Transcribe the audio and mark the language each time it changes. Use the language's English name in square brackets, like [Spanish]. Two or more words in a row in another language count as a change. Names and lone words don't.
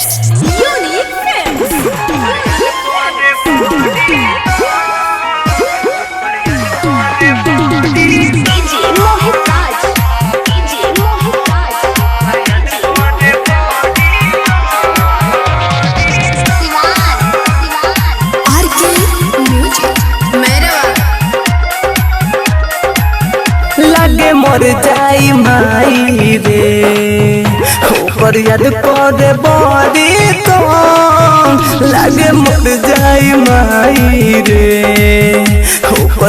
[Bhojpuri] Unique Films. DJ Mohit Raj. DJ Mohit Raj. RK Music. लगे मर जाई माई रे ऊपर याद करे बड़ी तो लगे मर जाई माई रे ऊपर